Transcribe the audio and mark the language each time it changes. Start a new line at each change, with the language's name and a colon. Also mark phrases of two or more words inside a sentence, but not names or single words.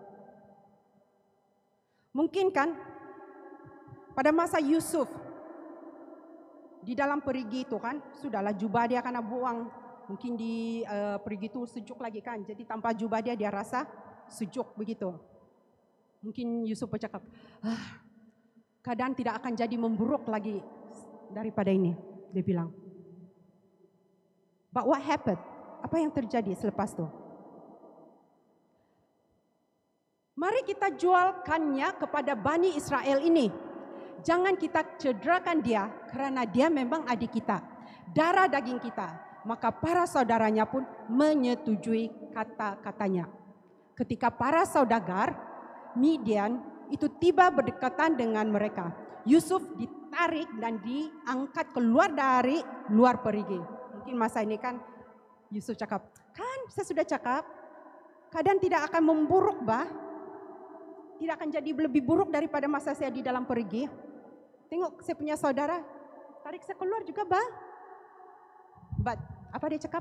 Malay: Mungkin kan pada masa Yusuf di dalam perigi itu kan, sudahlah jubah dia kena buang. Mungkin di perigi itu sejuk lagi kan, jadi tanpa jubah dia rasa sejuk begitu. Mungkin Yusuf bercakap, keadaan tidak akan jadi memburuk lagi daripada ini, dia bilang.
English: But what happened?
Malay: Apa yang terjadi selepas itu? Mari kita jualkannya kepada Bani Israel ini. Jangan kita cederakan dia karena dia memang adik kita, darah daging kita. Maka para saudaranya pun menyetujui kata-katanya. Ketika para saudagar Midian itu tiba berdekatan dengan mereka, Yusuf ditarik dan diangkat keluar dari luar perigi. Mungkin masa ini kan Yusuf cakap, kan saya sudah cakap, keadaan tidak akan memburuk bah. Tidak akan jadi lebih buruk daripada masa saya di dalam perigi. Tengok saya punya saudara, tarik saya keluar juga bah. But apa dia cakap?